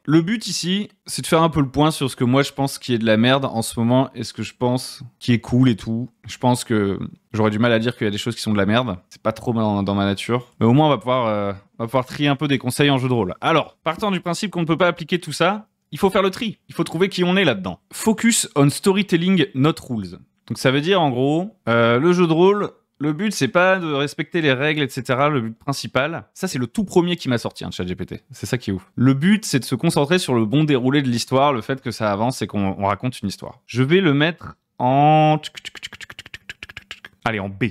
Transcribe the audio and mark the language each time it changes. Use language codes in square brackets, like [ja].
[fr] Le but ici, c'est de faire un peu le point sur ce que moi je pense qui est de la merde en ce moment et ce que je pense qui est cool et tout. Je pense que j'aurais du mal à dire qu'il y a des choses qui sont de la merde. C'est pas trop dans ma nature. Mais au moins, on va pouvoir trier un peu des conseils en jeu de rôle. Alors, partant du principe qu'on ne peut pas appliquer tout ça, il faut faire le tri. Il faut trouver qui on est là-dedans. [en] Focus on storytelling, not rules. [fr] Donc ça veut dire en gros, le jeu de rôle, le but c'est pas de respecter les règles, etc. Le but principal, ça c'est le tout premier qui m'a sorti, ChatGPT. C'est ça qui est ouf. Le but c'est de se concentrer sur le bon déroulé de l'histoire, le fait que ça avance et qu'on raconte une histoire. Je vais le mettre en... Allez, en B.